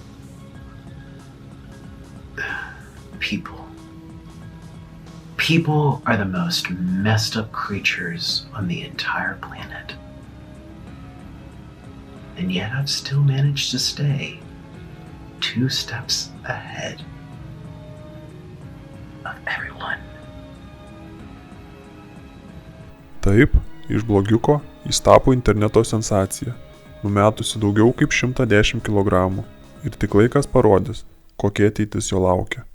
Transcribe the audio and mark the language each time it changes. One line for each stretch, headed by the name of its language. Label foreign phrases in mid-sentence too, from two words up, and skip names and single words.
English: People are the most messed up creatures on the entire planet. And yet I've still managed to stay 2 steps ahead of everyone.
Lithuanian: Taip, iš blogiuko jis tapo interneto sensacija, numetusi daugiau kaip 110 kg. Ir tik laikas parodys, kokia ateitis jo laukia.